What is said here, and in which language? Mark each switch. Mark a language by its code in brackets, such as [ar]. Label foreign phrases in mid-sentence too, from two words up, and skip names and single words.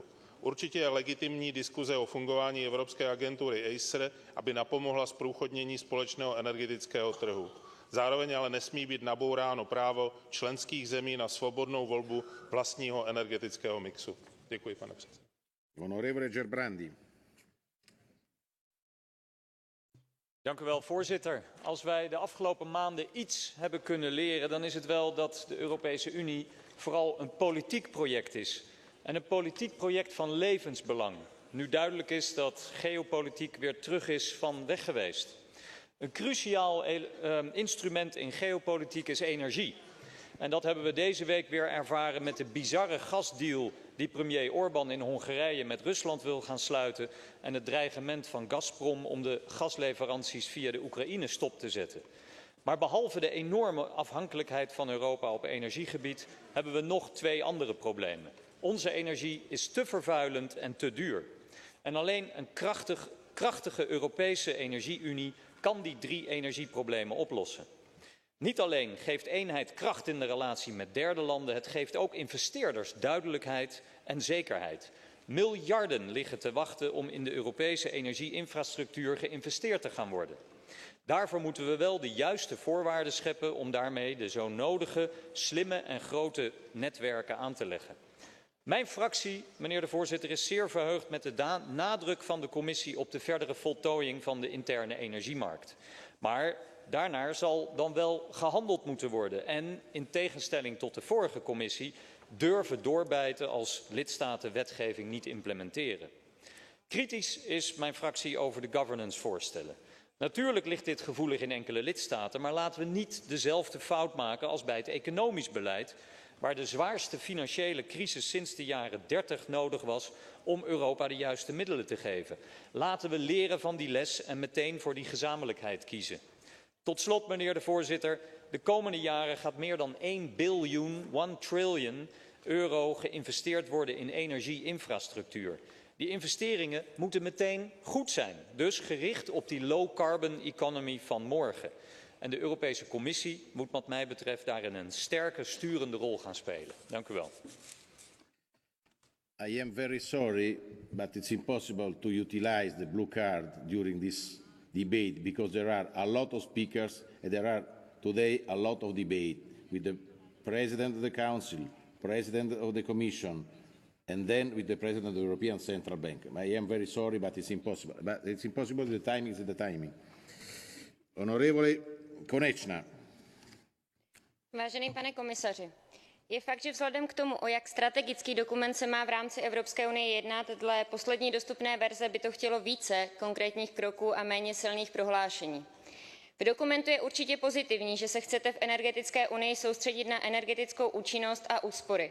[cs] Určitě je legitimní diskuze o fungování Evropské agentury ACER, aby napomohla zprůchodnění společného energetického trhu. Zároveň ale nesmí být nabouráno právo členských zemí na svobodnou volbu vlastního energetického mixu. Děkuji, pane předsedo. [it] Onorevole Gerbrandi. [nl] Dank u wel, voorzitter. Als wij de afgelopen maanden iets hebben kunnen leren, dan is het wel dat de Europese Unie vooral een politiek project is. En een politiek project van levensbelang. Nu duidelijk is dat geopolitiek weer terug is van weg geweest. Een cruciaal instrument in geopolitiek is energie. En dat hebben we deze week weer ervaren met de bizarre gasdeal die premier Orbán in Hongarije met Rusland wil gaan sluiten en het dreigement van Gazprom om de gasleveranties via de Oekraïne stop te zetten. Maar behalve de enorme afhankelijkheid van Europa op energiegebied hebben we nog twee andere problemen. Onze energie is te vervuilend en te duur. En alleen een krachtige Europese energie-unie kan die drie energieproblemen oplossen. Niet alleen geeft eenheid kracht in de relatie met derde landen, het geeft ook investeerders duidelijkheid en zekerheid. Miljarden liggen te wachten om in de Europese energieinfrastructuur geïnvesteerd te gaan worden. Daarvoor moeten we wel de juiste voorwaarden scheppen om daarmee de zo nodige, slimme en grote netwerken aan te leggen. Mijn fractie, meneer de voorzitter, is zeer verheugd met de nadruk van de commissie op de verdere voltooiing van de interne energiemarkt. Maar daarnaar zal dan wel gehandeld moeten worden en, in tegenstelling tot de vorige commissie, durven doorbijten als lidstaten wetgeving niet implementeren. Kritisch is mijn fractie over de governance-voorstellen. Natuurlijk ligt dit gevoelig in enkele lidstaten, maar laten we niet dezelfde fout maken als bij het economisch beleid, waar de zwaarste financiële crisis sinds de jaren 30 nodig was om Europa de juiste middelen te geven. Laten we leren van die les en meteen voor die gezamenlijkheid kiezen. Tot slot, meneer de voorzitter, de komende jaren gaat meer dan 1 triljoen euro geïnvesteerd worden in energieinfrastructuur. Die investeringen moeten meteen goed zijn, dus gericht op die [en] low-carbon economy [nl] van morgen. En de Europese Commissie moet wat mij betreft daarin een sterke sturende rol gaan spelen. Dank u wel. [en] I am very sorry, but it's impossible to utilize the blue card during this debate because there are a lot of speakers and there are today a lot of debate with the President of the Council, President of the Commission, and then with the President of the European Central Bank. I am very sorry, but it's impossible. But it's impossible, the timing is the timing. [it] Onorevole Konečná. [cs] Vážený pane komisaři, je fakt, že vzhledem k tomu, o jak strategický dokument se má v rámci Evropské unie jednat, dle poslední dostupné verze by to chtělo více konkrétních kroků a méně silných prohlášení. V dokumentu je určitě pozitivní, že se chcete v energetické unii soustředit na energetickou účinnost a úspory.